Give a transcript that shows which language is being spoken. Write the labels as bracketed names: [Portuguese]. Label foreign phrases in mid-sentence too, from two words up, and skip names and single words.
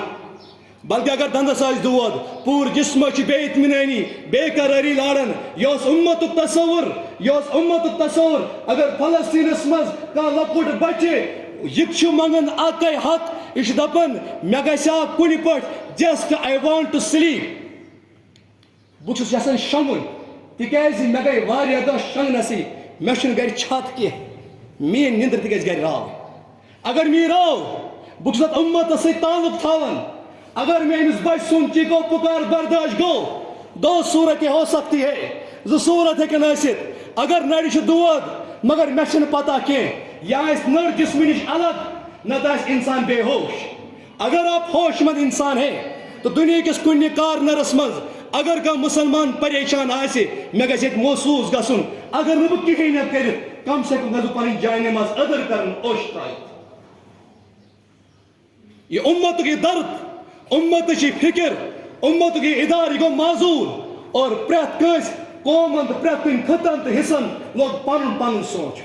[Kashmiri] بلکہ اگر دندس آسہِ دود پوٗرٕ جسمس چھِ بے اطمینٲنی بے قرٲری لاران. یہِ اوس اُمتُک تصوُر اگر فلسطیٖنس منٛز کانٛہہ لۄکُٹ بچہِ یہِ چھُ منٛگان اَکے حق یہِ چھُ دپان مےٚ گژھِ ہا کُنہِ پٲٹھۍ [English] just I want to sleep. [Kashmiri] بہٕ چھُس یژھان شۄنٛگُن تِکیازِ مےٚ گٔے واریاہ دۄہ شۄنٛگنَسٕے مےٚ چھُنہٕ گرِ چھت کینٛہہ میٲنۍ نِندٕر تہِ گژھِ گرِ راو. اگر مےٚ یہِ راو بہٕ چھُس اَتھ اُمتس سۭتۍ تعلق تھاوان. اگر مےٚ أمِس بچہِ سُنٛد چیٖکو پُکار برداشت گوٚو صوٗرت [Urdu] ہو سکتی ہے [Kashmiri] زٕ صوٗرت ہیٚکن ٲسِتھ. اگر نرِ چھُ دود مگر مےٚ چھنہٕ پتہ کینٛہہ یہِ آسہِ نٔر جسمہٕ نِش الگ نتہٕ آسہِ انسان بے ہوش. [Urdu] اگر آپ ہوش مند انسان ہے تو [Kashmiri] دنیا کس کُنہِ کارنرس منٛز اگر کانٛہہ مُسلمان پریشان آسہِ مےٚ گژھِ ییٚتہِ محسوٗس گژھُن اگر نہٕ بہٕ کِہیٖنۍ ہٮ۪کہٕ کٔرِتھ [Urdu] کم سے کم [Kashmiri] گژھٕ بہٕ پنٕنۍ جانہِ منٛز أدٕر کرُن اوٚش ترٲیِتھ. یہِ اُمتُک یہِ درد اُمتٕچ یہِ فِکر اُمتُک یہِ اِدارٕ یہِ گوٚو معذوٗر اور پرٛٮ۪تھ کٲنٛسہِ قومن تہٕ پرٛٮ۪تھ کُنہِ خٕطن تہٕ حِصن لوگ پنُن پنُن سونٛچُن.